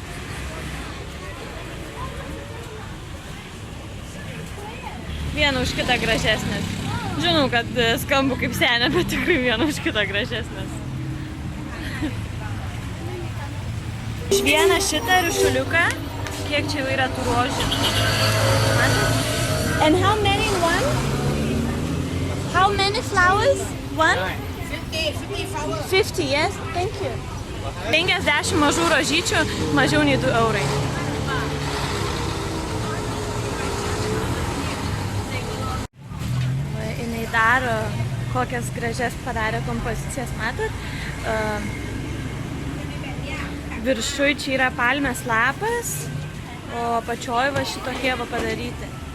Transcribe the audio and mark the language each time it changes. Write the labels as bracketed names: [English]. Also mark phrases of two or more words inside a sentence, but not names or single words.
[Lithuanian] Viena už kitą gražesnės. Žinau, kad skambu kaip senė, bet tikrai viena už kitą gražesnės. Iš vieną šitą ryšuliuką, kiek čia yra tų rožių. Matot? [English] And how many in one? How many flowers? One? 50 flowers. 50, yes? Thank you. [Lithuanian] 50 mažų rožyčių, mažiau nei 2 eurai. Jinai daro, kokias gražias padarė kompozicijas, matot? Viršui čia yra palmės lapas, o apačioj va šitokie va padaryti.